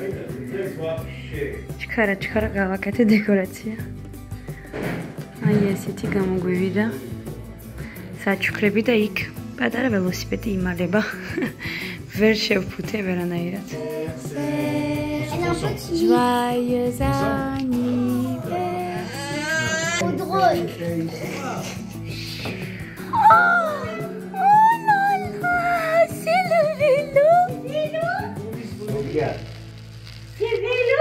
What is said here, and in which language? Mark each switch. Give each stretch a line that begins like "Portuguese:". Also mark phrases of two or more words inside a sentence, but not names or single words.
Georgian: ჩქარა გავაკეთე დეკორაცია. აი ესეთი გამოგვივიდა საჩუქრები და იქ პატარა ველოსიპედი იმალება. ვერ შევფუთე ვერანაირად.
French: Joyeux anniversaire. Drôle. Oh là là, c'est le vélo. C'est vélo?